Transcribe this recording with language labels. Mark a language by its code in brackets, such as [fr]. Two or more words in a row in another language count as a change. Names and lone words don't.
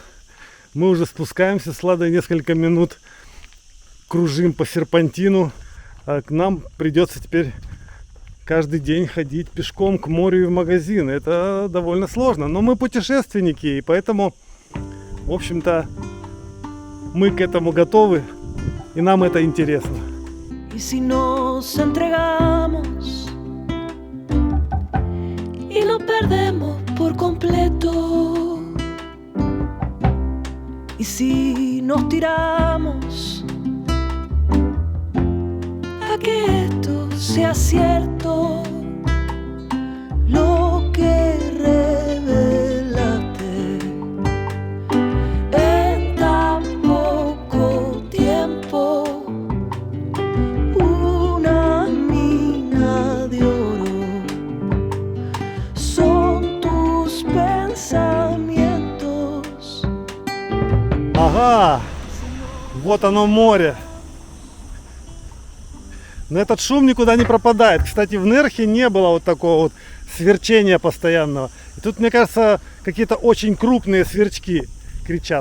[ru] Мы уже спускаемся с Ладой несколько минут, кружим по серпантину. А к нам придется теперь каждый день ходить пешком к морю и в магазин. Это довольно сложно. Но мы путешественники, и поэтому, в общем-то, мы к этому готовы, и нам это интересно. [es] Y si nos entregamos y lo perdemos por completo, y si nos tiramos a que esto sea cierto, lo que revelaste en tan poco tiempo, una mina de oro, son tus pensamientos. [ru] Ага, вот оно море. Но этот шум никуда не пропадает. Кстати, в Нерхе не было вот такого вот сверчения постоянного. И тут, мне кажется, какие-то очень крупные сверчки кричат.